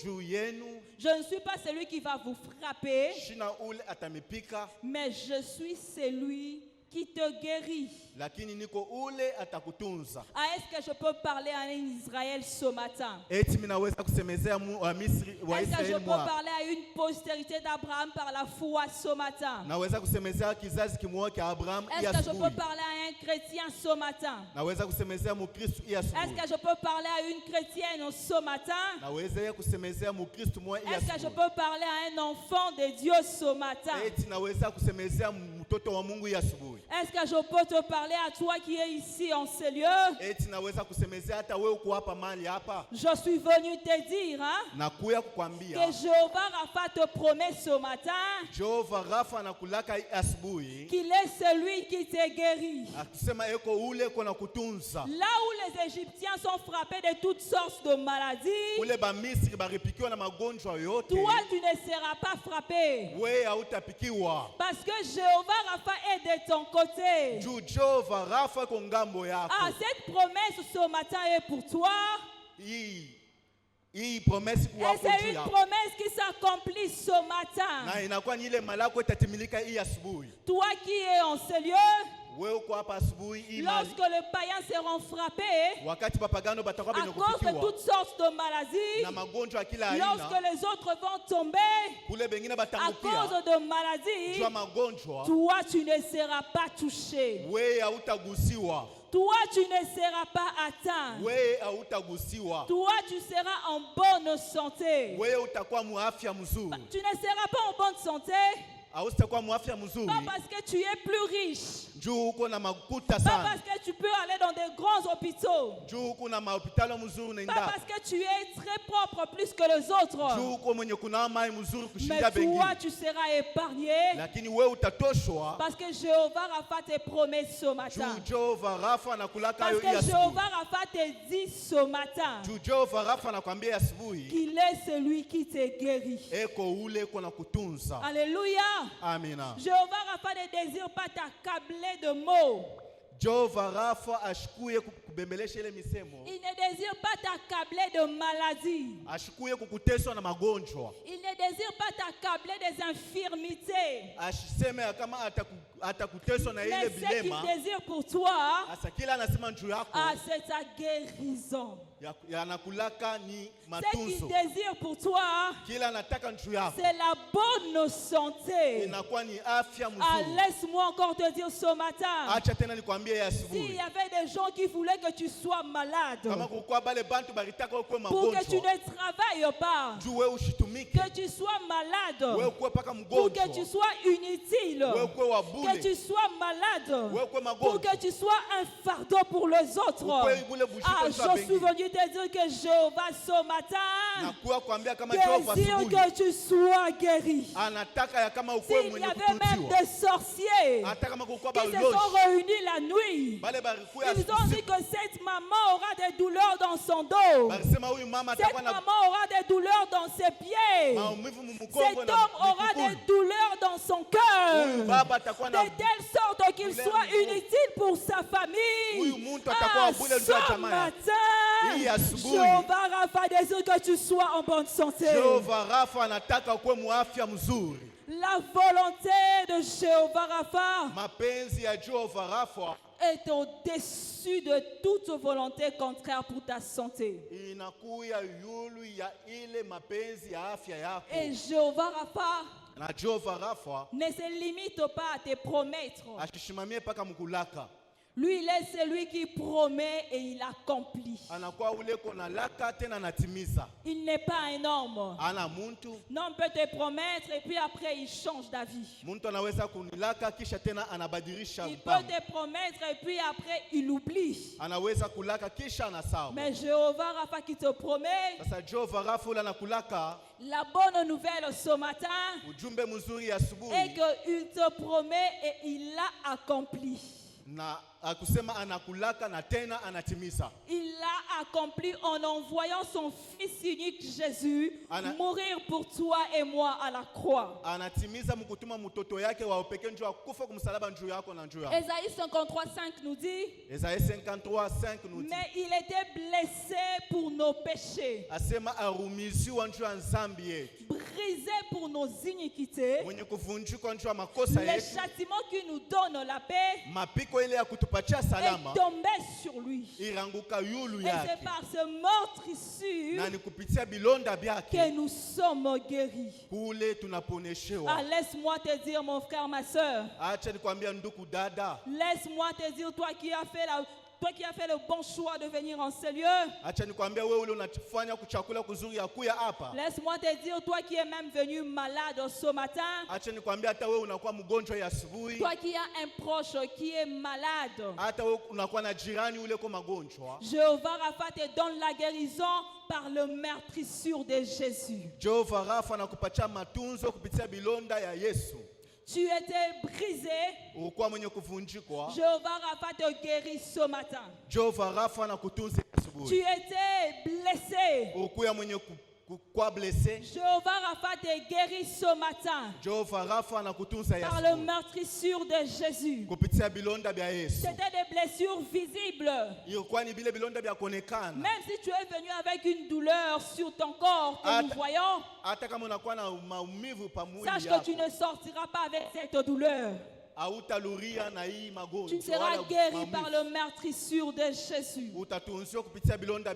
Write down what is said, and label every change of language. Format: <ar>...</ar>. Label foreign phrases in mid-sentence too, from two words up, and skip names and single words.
<sw>Juu yenu</sw> <fr>je ne suis pas celui qui va vous frapper,</fr> <sw>shina ule atamipika,</sw> <fr>mais je suis celui qui te guérit.</fr> <sw>lakini niko ule atakutunza.</sw> <fr>Ah, est-ce que je peux parler à un Israël ce matin?</fr> <sw>Eti mimi naweza kusemezea wa Misri wa</sw> <fr>Est-ce que je</fr> <sw>Israeli</sw> <fr>peux</fr> <sw>mwa.</sw> <fr>parler à une postérité d'Abraham par la foi ce matin?</fr> <sw>Naweza kusemezea kizazi kimoja cha Abraham</sw> <fr>Est-ce</fr> <sw>ya</sw> <fr>que je peux</fr> <sw>asubuhi.</sw> <fr>parler à un chrétien ce matin?</fr> <sw>Naweza kusemezea Mkristo ya</sw> <fr>Est-ce</fr> <sw>asubuhi.</sw> <fr>que je peux parler à une chrétienne ce matin?</fr> <sw>Naweza kusemezea Mkristo mmoja ya</sw> <fr>Est-ce que je</fr> <sw>asubuhi.</sw> <fr>peux parler à un enfant de Dieu ce matin?</fr> <sw>Eti naweza kusemezea mtoto wa Mungu ya asubuhi.</sw> <fr>Est-ce que je peux te parler à toi qui es ici en ce lieu?</fr> <sw>Eti naweza kusemezea hata wewe uko hapa mahali hapa.</sw> <fr>Je suis venu te dire</fr> <sw>Nakuya</sw> <fr>que</fr> <sw>kukwambia</sw> <fr>Jéhovah Rapha te promet ce matin</fr> <sw>Jehova Rafa anakulaka asubuhi.</sw> <fr>qu'il est celui qui te guérit.</fr> <sw>Akisema eko ule kona kutunza.</sw> <fr>Là où les Égyptiens sont frappés de toutes sortes de maladies,</fr> <sw>Ule ba Misri baripikiwa na magonjwa yote.</sw> <fr>toi tu ne seras pas frappé.</fr> <sw>Wewe hautapikiwa.</sw> <fr>Parce que Jéhovah Rapha est de ton côté.</fr> <sw>Juu Jehova Rafa ko ngambo yako.</sw> <fr>Ah, cette promesse ce matin est pour toi.</fr> <sw>Hii promesse</sw> <fr>Et</fr> <sw>kwa</sw> <fr>c'est une promesse qui s'accomplit ce matin.</fr> <sw>na inakuwa ni ile malako itatimilika hii asubuhi.</sw> <fr>Toi qui es en ce lieu,</fr> <sw>Wewe uko hapa asubuhi hii mali.</sw> <fr>lorsque les païens seront frappés</fr> <sw>Wakati papagano batakuwa</sw> <fr>à</fr> <sw>benye</sw> <fr>cause de</fr> <sw>kupikiwa</sw> <fr>toutes sortes de maladies,</fr> <sw>na magonjwa ya kila</sw> <fr>lorsque</fr> <sw>aina,</sw> <fr>les autres vont tomber</fr> <sw>kule bengine</sw> <fr>à</fr> <sw>batangukia</sw> <fr>cause de maladies,</fr> <sw>jua magonjwa,</sw> <fr>toi tu ne seras pas touché.</fr> <sw>wewe hautagusiwa.</sw> <fr>Toi tu ne seras pas atteint.</fr> <sw>Wewe hautagusiwa.</sw> <fr>Toi tu seras en bonne santé.</fr> <sw>Wewe utakuwa muafya mzuri.</sw> <fr>Tu ne seras pas en bonne santé,</fr> <sw>Hautakuwa muafya mzuri.</sw> <fr>pas parce que tu es plus riche,</fr> <sw>Juu uko na makuta</sw> <fr>Pas</fr> <sw>sana.</sw> <fr>parce que tu peux aller dans des grands hôpitaux.</fr> <sw>Juu uko na mahopitalo mzuri</sw> <fr>Pas</fr> <sw>unaenda.</sw> <fr>parce que tu es très propre plus que les autres.</fr> <sw>Juu uko mwenye kuna mai mzuri</sw> <fr>Mais</fr> <sw>kushinda</sw> <fr>toi,</fr> <sw>bengine.</sw> <fr>tu seras épargné.</fr> <sw>Lakini wewe utatoshwa.</sw> <fr>Parce que Jéhovah Rapha te promet ce matin.</fr> <sw>Juu Jehova Rafa anakulaka</sw> <fr>Parce</fr> <sw>hiyo</sw> <fr>que</fr> <sw>asubuhi.</sw> <fr>Jéhovah Rapha te dit ce matin</fr> <sw>Juu Jehova Rafa anakuambia asubuhi</sw> <fr>qu'il est celui qui te guérit.</fr> <sw>eko ule eko na kutunza.</sw> <fr>Alléluia.</fr> <sw>Amina.</sw> <fr>Jéhovah Rapha ne désire pas t'accabler de mots.</fr> <sw>Jehova Rafa ashikuye kubembelesha ile misemo.</sw> <fr>Il ne désire pas t'accabler de maladies.</fr> <sw>Ashikuye kukuteswa na magonjwa.</sw> <fr>Il ne désire pas t'accabler des infirmités.</fr> <sw>Asiseme ya kama atakuteswa na ile</sw> <fr>Mais ce qu'il</fr> <sw>vilema.</sw> <fr>désire pour toi,</fr> <sw>Asa kila anasema njoo yako</sw> <fr>c'est ta guérison.</fr> <sw>yanakulaka ni</sw> <fr>Ce qu'il</fr> <sw>matunzo.</sw> <fr>désire pour toi,</fr> <sw>Kila anataka njoo yako</sw> <fr>c'est la bonne santé.</fr> <sw>inakuwa ni afya</sw> <fr>Ah,</fr> <sw>mzuri.</sw> <fr>laisse-moi encore te dire ce matin.</fr> <sw>Acha tena nikwambie ya</sw> <fr>S'il</fr> <sw>asubuhi.</sw> <fr>y avait des gens qui voulaient que tu sois malade,</fr> <sw>Kama kukua bale bantu baritaka ukwe</sw> <fr>pour que tu</fr> <sw>magonjwa.</sw> <fr>ne travailles pas,</fr> <sw>Juu wewe ushitumike.</sw> <fr>que tu sois malade,</fr> <sw>Wewe ukwe paka</sw> <fr>pour que tu</fr> <sw>mgonjwa.</sw> <fr>sois inutile,</fr> <sw>Wewe ukwe wa</sw> <fr>que</fr> <sw>bure.</sw> <fr>tu sois malade,</fr> <sw>Wewe ukwe</sw> <fr>pour</fr> <sw>magonjwa.</sw> <fr>que tu sois un fardeau pour les autres.</fr> <sw>Ukwe bule bushike</sw> <fr>Ah,</fr> <sw>kwa</sw> <fr>je suis</fr> <sw>bengi.</sw> <fr>venu te dire que Jéhovah ce matin</fr> <sw>Nakuwa kuambia kama Jehova</sw> <fr>désire</fr> <sw>asubuhi</sw> <fr>que tu sois guéri.</fr> <sw>anataka ya kama ukwe</sw> <fr>S'il y</fr> <sw>mwenye</sw> <fr>avait même</fr> <sw>kutunziwa.</sw> <fr>des sorciers</fr> <sw>Hata kama kukua</sw> <fr>qui se</fr> <sw>balozi.</sw> <fr>sont réunis la nuit,</fr> <sw>Bale barikuya</sw> <fr>ils ont dit que cette maman aura des douleurs dans son dos.</fr> <sw>Barisema huyu mama</sw> <fr>Cette</fr> <sw>atakuwa na</sw> <fr>maman aura des douleurs dans ses pieds.</fr> <sw>maumivu mu</sw> <fr>Cet</fr> <sw>mgongo</sw> <fr>homme</fr> <sw>na</sw> <fr>aura des</fr> <sw>mikukulu.</sw> <fr>douleurs dans son</fr> <sw>Huyu</sw> <fr>cœur.</fr> <sw>baba atakuwa</sw> <fr>De</fr> <sw>na</sw> <fr>telle sorte qu'il douleur soit</fr> <sw>mgongo.</sw> <fr>inutile pour sa famille.</fr> <sw>Huyu muntu atakuwa</sw> <fr>Ah,</fr> <sw>bure ndio ya</sw> <fr>ce</fr> <sw>jamaa yake. Hii</sw> <fr>matin,</fr> <sw>asubuhi.</sw> <fr>Jéhovah Rapha désire que tu sois en bonne santé.</fr> <sw>Jehova Rafa anataka ukwe muafya mzuri.</sw> <fr>La volonté de Jéhovah Rapha</fr> <sw>Mapenzi ya Jehova Rafa</sw> <fr>est au-dessus de toute volonté contraire pour ta santé.</fr> <sw>inakuya yulu ya ile mapenzi ya afya yako.</sw> <fr>Et Jéhovah Rapha</fr> <sw>Na Jehova Rafa</sw> <fr>ne se limite pas à te promettre.</fr> <sw>ashishimamie paka mkulaka.</sw> <fr>Lui, il est celui qui promet et il accomplit.</fr> <sw>Anakuwa ule kona laka tena anatimiza.</sw> <fr>Il n'est pas un homme.</fr> <sw>Ana muntu,</sw> <fr>L'homme peut te promettre et puis après il change d'avis.</fr> <sw>muntu anaweza kunilaka kisha tena anabadilisha</sw> <fr>Il peut</fr> <sw>mpango.</sw> <fr>te promettre et puis après il oublie.</fr> <sw>Anaweza kulaka kisha anasahau.</sw> <fr>Mais Jéhovah Rapha qui te promet</fr> <sw>Sasa Jehova Rafa ule anakulaka</sw> <fr>la bonne nouvelle ce matin</fr> <sw>ujumbe mzuri ya</sw> <fr>est</fr> <sw>asubuhi</sw> <fr>qu'il te promet et il l'a accompli.</fr> <sw>na akusema anakulaka na tena anatimiza.</sw> <fr>Il l'a accompli en envoyant son fils unique Jésus mourir pour toi et moi à la croix.</fr> <sw>Anatimiza mkutuma mtoto yake wa upekee njoo akufa kumsalaba njoo yako na njoo yako.</sw> <fr>Ésaïe 53:5 nous dit, Esaïe 53:5 nous dit mais il était blessé pour nos péchés,</fr> <sw>asema arumiziwa njoo ya dhambi yetu.</sw> <fr>brisé pour nos iniquités.</fr> <sw>Mwenye kuvunjika njoo ya makosa</sw> <fr>Le</fr> <sw>yetu.</sw> <fr>châtiment qui nous donne la paix</fr> <sw>Mapiko ile ya kutupatia salama</sw> <fr>est tombé sur lui.</fr> <sw>iranguka yulu</sw> <fr>Et c'est</fr> <sw>yake.</sw> <fr>par ce meurtrissure</fr> <sw>Na ni kupitia bilonda</sw> <fr>que</fr> <sw>byake</sw> <fr>nous sommes guéris.</fr> <sw>kule</sw> <fr>Ah,</fr> <sw>tunaponeshewa.</sw> <fr>laisse-moi te dire, mon frère, ma soeur.</fr> <sw>Acha nikwambia ndugu dada.</sw> <fr>Laisse-moi te dire, toi qui as fait le bon choix de venir en ce lieu.</fr> <sw>Acha nikwambia wewe ule unafanya kuchakula kuzuri ya kuya hapa.</sw> <fr>Laisse-moi te dire, toi qui es même venu malade ce matin.</fr> <sw>Acha nikwambia hata wewe unakuwa mgonjwa ya asubuhi.</sw> <fr>Toi qui as un proche qui est malade.</fr> <sw>Hata wewe unakuwa na jirani ule kwa magonjwa.</sw> <fr>Jéhovah Rapha te donne la guérison par le meurtrissure de Jésus.</fr> <sw>Jehova Rafa anakupatia matunzo kupitia bilonda ya Yesu.</sw> <fr>Tu étais brisé.</fr> <sw>Ulikuwa mwenye kuvunjikwa.</sw> <fr>Jéhovah Rapha te guérit ce matin.</fr> <sw>Jehova Rafa anakutunza</sw> <fr>Tu</fr> <sw>asubuhi.</sw> <fr>étais blessé.</fr> <sw>Ulikuwa mwenye kwa blessé.</sw> <fr>Jéhovah Rapha te guérit ce matin</fr> <sw>Jehova Rafa anakutunza</sw> <fr>par le</fr> <sw>asubuhi.</sw> <fr>meurtrissure de Jésus.</fr> <sw>Kupitia bilonda vya Yesu.</sw> <fr>C'était des blessures visibles.</fr> <sw>Ilikuwa ni vile bilonda vya kuonekana.</sw> <fr>Même si tu es venu avec une douleur sur ton corps que nous voyons,</fr> <sw>Hata kama unakuwa na maumivu pa mwili</sw> <fr>sache que</fr> <sw>yako.</sw> <fr>tu ne sortiras pas avec cette douleur.</fr> <sw>Hautaluria na hii</sw> <fr>Tu</fr> <sw>magonjwa</sw> <fr>seras</fr> <sw>wala</sw> <fr>guéri</fr> <sw>maumivu.</sw> <fr>par le meurtrissure de Jésus.</fr> <sw>Utatunziwa kupitia bilonda vya Yesu.</sw>